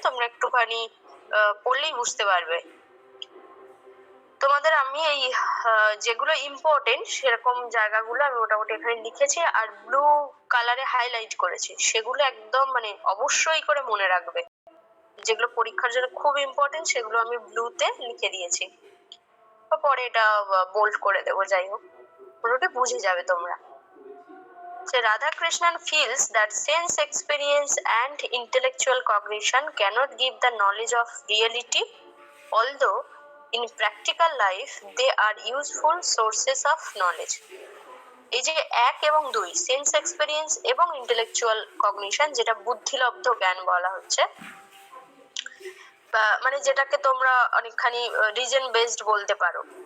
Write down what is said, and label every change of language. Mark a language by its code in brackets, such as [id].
[bn] তোমরা একটুখানি পড়লেই বুঝতে পারবে। তোমাদের আমি এই যেগুলো ইম্পর্টেন্ট সেরকম জায়গাগুলো আমি মোটামুটি এখানে লিখেছি, আর ব্লু কালারে হাইলাইট করেছি। সেগুলো একদম মানে অবশ্যই করে মনে রাখবে। যেগুলো পরীক্ষার জন্য খুব ইম্পর্টেন্ট সেগুলো আমি ব্লুতে লিখে দিয়েছি, পরে এটা বোল্ড করে দেবো। যাই হোক, পুরোটা বুঝে যাবে তোমরা। [en] So Radhakrishnan feels that sense experience and intellectual cognition cannot give the knowledge of reality, although in practical life they are useful sources of knowledge. [bn] এই যে 1 এবং 2 সেন্স এক্সপেরিয়েন্স এবং ইন্টেলেকচুয়াল কগনিশন, যেটা বুদ্ধিলব্ধ জ্ঞান বলা হচ্ছে, মানে যেটাকে তোমরা অনেকখানি রিজন বেসড বলতে পারো।